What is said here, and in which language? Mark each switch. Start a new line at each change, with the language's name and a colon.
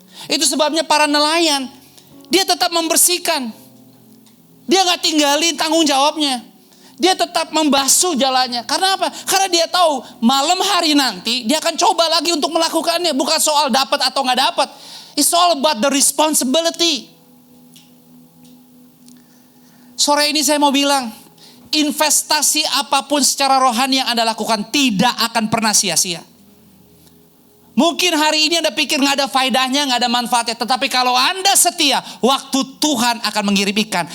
Indonesian: Itu sebabnya para nelayan, dia tetap membersihkan. Dia gak tinggalin tanggung jawabnya. Dia tetap membasuh jalannya. Karena apa? Karena dia tahu malam hari nanti dia akan coba lagi untuk melakukannya. Bukan soal dapat atau gak dapat.
English: It's all about the responsibility.
Indonesian: Sore ini saya mau bilang, investasi apapun secara rohani yang Anda lakukan tidak akan pernah sia-sia. Mungkin hari ini Anda pikir gak ada faedahnya, gak ada manfaatnya. Tetapi kalau Anda setia, waktu Tuhan akan mengirim ikan.